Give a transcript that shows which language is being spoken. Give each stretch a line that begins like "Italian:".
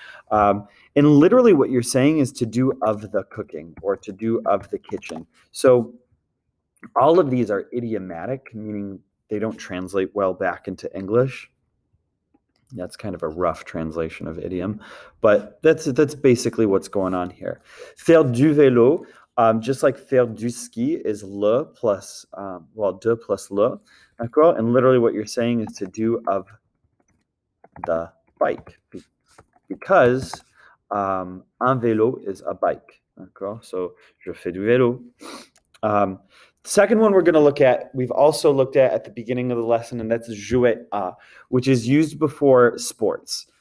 English: And literally what you're saying is to do of the cooking or to do of the kitchen. So all of these are idiomatic, meaning they don't translate well back into English. That's kind of a rough translation of idiom, but that's basically what's going on here.
French: Faire du vélo,
English: just like
French: faire du ski is le plus, de plus le, d'accord?
English: And literally what you're saying is to do of the bike, because
French: un vélo
English: is a bike,
French: d'accord?
English: So,
French: je fais du vélo.
English: Second one we're going to look at, we've also looked at the beginning of the lesson, and that's jouer à, which is used before sports.